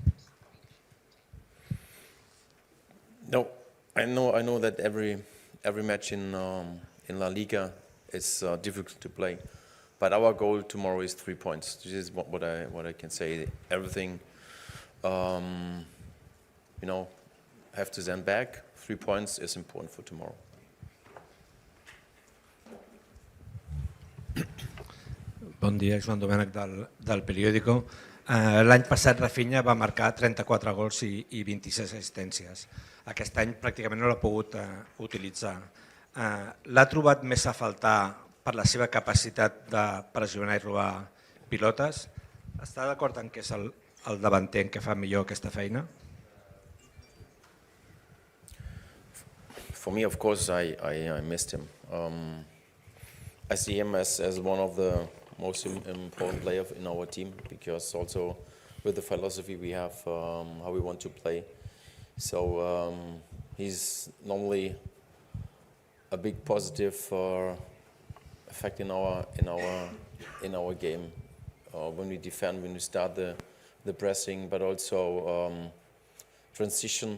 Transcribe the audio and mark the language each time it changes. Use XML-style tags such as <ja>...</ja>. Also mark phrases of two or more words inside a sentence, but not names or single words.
<en>No, I know that every match in La Liga is difficult to play, but our goal tomorrow is 3 points. This is what I can say. Everything, you know, have to send back. 3 points is important for tomorrow.</en> <ca>Bon dia, Joan Domènech del Periódico. L'any passat Raphinha va marcar 34 gols i 26 assistències. Aquest any pràcticament no l'ha pogut utilitzar. L'ha trobat més a faltar per la seva capacitat de pressionar i robar pilotes. Està d'acord en que és el davanter en què fa millor aquesta feina?</ca> <en>For me, of course, I missed him. I see him as one of the most important players in our team, because also with the philosophy we have, how we want to play. So he's normally a big positive effect in our game when we defend, when we start the pressing, but also transition.</en>